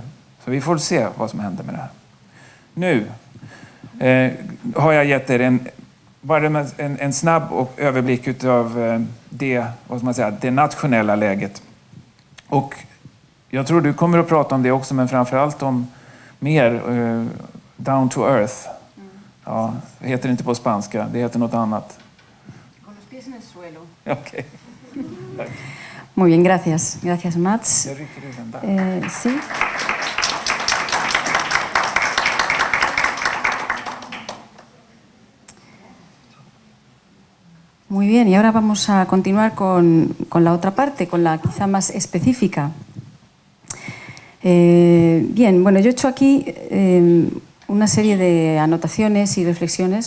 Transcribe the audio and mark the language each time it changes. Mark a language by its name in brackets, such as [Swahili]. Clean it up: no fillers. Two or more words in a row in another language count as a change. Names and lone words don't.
[Swedish] Så vi får se vad som händer med det här. Nu har jag gett er en snabb överblick av det nationella läget. Och jag tror du kommer att prata om det också, men framförallt om mer [English] down to earth. [Swedish] Ja, det heter inte på spanska, det heter något annat. [Spanish] Con los pies en el suelo. [Swedish] Okej. [Spanish] Muy bien, gracias. Gracias, Mats. [Swedish] Jag rycker ur den där. [Spanish] Sí. Muy bien, y ahora vamos a continuar con la otra parte, con la quizá más específica. Bien, bueno, yo he hecho aquí una serie de anotaciones y reflexiones.